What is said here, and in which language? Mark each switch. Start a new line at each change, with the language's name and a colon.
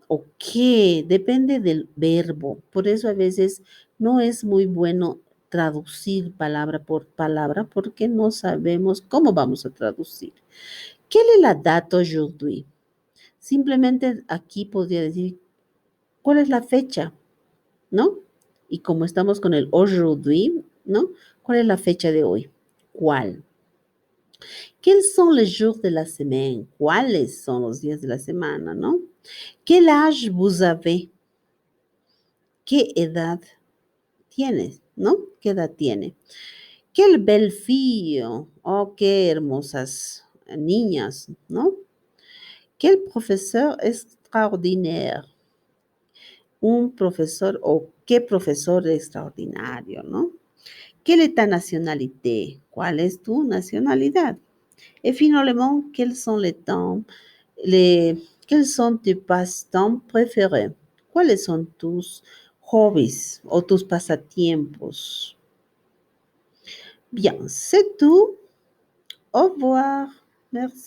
Spanish: O qué, depende del verbo. Por eso a veces no es muy bueno traducir palabra por palabra porque no sabemos cómo vamos a traducir. ¿Qué es
French: la date aujourd'hui?
Spanish: Simplemente aquí podría decir, ¿cuál es la fecha? ¿no? Y como estamos con el aujourd'hui, ¿no? ¿Cuál es la fecha de hoy? ¿Cuál?
French: Quels sont les jours de la semaine?
Spanish: ¿Cuáles son los días de la semana, no?
French: Quel âge vous avez?
Spanish: ¿Qué edad tienes, no? ¿Qué edad tiene?
French: Quelle belle fille,
Spanish: oh, qué hermosas niñas, ¿no?
French: Quel professeur extraordinaire,
Spanish: un profesor o qué profesor extraordinario, ¿no?
French: Quelle est ta nationalité?
Spanish: ¿Cuál es tu nacionalidad?
French: Et finalement, quels sont les temps, quels sont tes passe-temps préférés?
Spanish: ¿Cuáles son tus hobbies o tus pasatiempos?
French: Bien, c'est tout. Au revoir. Merci.